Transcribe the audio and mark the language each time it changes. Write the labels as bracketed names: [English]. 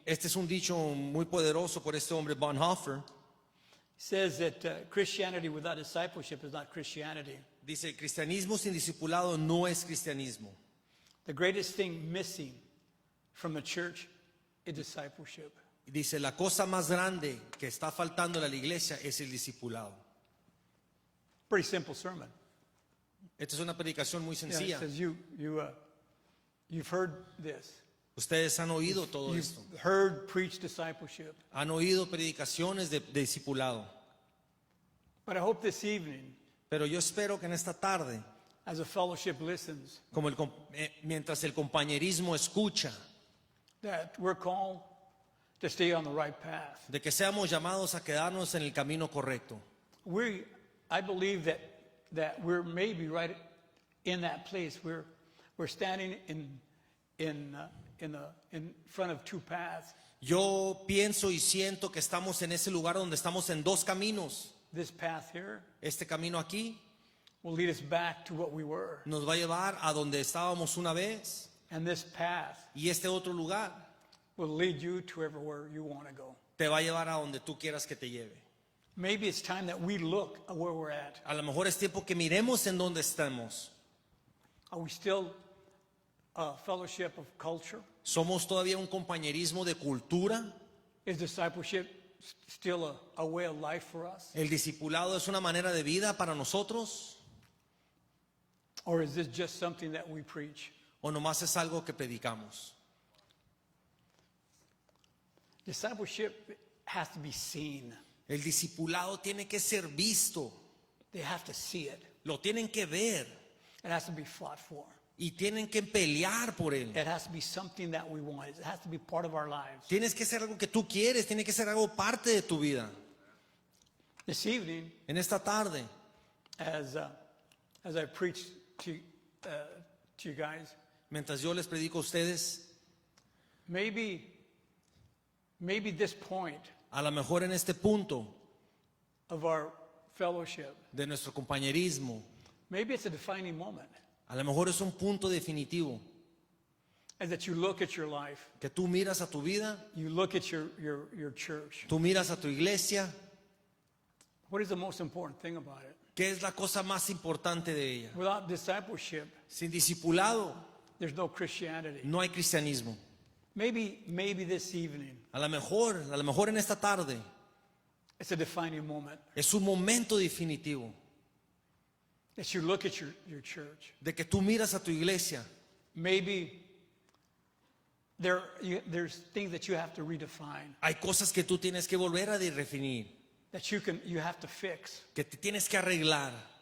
[Spanish] Este es un dicho muy poderoso por este hombre Bonhoeffer. [English] He says that Christianity without discipleship is not Christianity. [Spanish] Dice, el cristianismo sin discipulado no es cristianismo. [English] The greatest thing missing from the church is discipleship. [Spanish] Y dice, la cosa más grande que está faltando a la iglesia es el discipulado. [English] Pretty simple sermon. [Spanish] Esta es una predicación muy [English] Yeah, it [Spanish] sencilla. [English] says you've heard this. [Spanish] Ustedes han oído todo [English] You've [Spanish] esto. [English] heard preach discipleship. [Spanish] Han oído predicaciones de discipulado. [English] But I hope this evening, [Spanish] Pero yo espero que en esta tarde, [English] as a fellowship listens, [Spanish] como mientras el compañerismo escucha, [English] that we're called to stay on the right path. [Spanish] de que seamos llamados a quedarnos en el camino correcto. [English] I believe that we're maybe right in that place. We're standing in front of two paths. [Spanish] Yo pienso y siento que estamos en ese lugar donde estamos en dos caminos. [English] This path here [Spanish] Este camino aquí [English] will lead us back to what we were, [Spanish] nos va a llevar a donde estábamos una vez, [English] and this path [Spanish] y este otro lugar [English] will lead you to everywhere you want to go. [Spanish] te va a llevar a donde tú quieras que te lleve. [English] Maybe it's time that we look at where we're at. [Spanish] A lo mejor es tiempo que miremos en dónde estamos. [English] Are we still a fellowship of culture? [Spanish] ¿Somos todavía un compañerismo de cultura? [English] Is discipleship still a way of life for us? [Spanish] ¿El discipulado es una manera de vida para nosotros? [English] Or is this just something that we preach? [Spanish] ¿O nomás es algo que predicamos? [English] Discipleship has to be seen. [Spanish] El discipulado tiene que ser visto, [English] They have to see it. [Spanish] lo tienen que ver [English] It has to be fought for. [Spanish] y tienen que pelear por él. [English] It has to be something that we want. It has to be part of our lives. [Spanish] Tienes que ser algo que tú quieres, tiene que ser algo parte de tu vida. [English] This evening, [Spanish] En esta tarde, [English] as I preach to you guys, [Spanish] mientras yo les predico a ustedes, [English] maybe this point [Spanish] a lo mejor en este punto [English] of our fellowship, [Spanish] de nuestro compañerismo, [English] maybe it's a defining moment. [Spanish] a lo mejor es un punto definitivo, [English] As that you look at your life, [Spanish] que tú miras a tu vida, [English] you look at your church. [Spanish] tú miras a tu iglesia, [English] What is the most important thing about it? [Spanish] ¿qué es la cosa más importante de ella? [English] Without discipleship, [Spanish] Sin discipulado [English] there's no Christianity. [Spanish] no hay cristianismo. [English] Maybe this evening, [Spanish] A lo mejor en esta tarde, [English] It's a defining moment. [Spanish] Es un momento definitivo [English] That you look at your church. [Spanish] de que tú miras a tu iglesia. [English] Maybe there's things that you have to redefine, [Spanish] Hay cosas que tú tienes que volver a definir, [English] that you have to fix [Spanish] que te tienes que arreglar